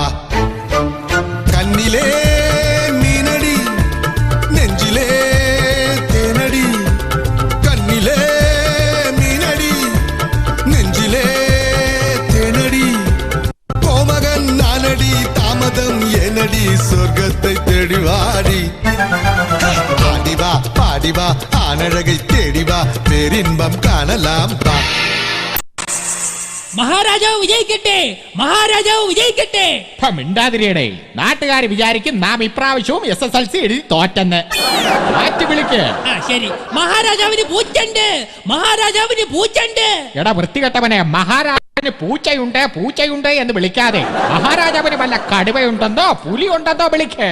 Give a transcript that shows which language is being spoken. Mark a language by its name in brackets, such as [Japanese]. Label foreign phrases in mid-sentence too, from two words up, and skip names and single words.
[Tamil] கண்ணிலே மீனடி நெஞ்சிலே தேனடி, கண்ணிலே மீனடி நெஞ்சிலே தேனடி, கோமகன் நானடி தாமதம் ஏனடி சொர்க்கத்தை தேடிவாடி. ஆடிவா பாடிவா ஆனழகை தேடிவா பேரின்பம் காணலாம் வா. [Malayalam] മഹാരാജാവ് വിജയിക്കട്ടെ, മഹാരാജാവ് വിജയിക്കട്ടെ. മിണ്ടാതിരിയടേ, നാട്ടുകാർ വിചാരിക്കും നാം ഇപ്രാവശ്യവും SSLC എഴുതി തോറ്റെന്ന്. മാറ്റി വിളിക്ക്. ശരി, മഹാരാജാവിന് പൂച്ചണ്ട്, മഹാരാജാവിന് പൂച്ചണ്ട്. എടാ വൃത്തികെട്ടവനെ, മഹാരാജാവിന് പൂച്ചയുണ്ട് പൂച്ചയുണ്ട് എന്ന് വിളിക്കാതെ മഹാരാജാവിന് വല്ല കടുവയുണ്ടെന്നോ പുലി ഉണ്ടെന്നോ വിളിക്ക്.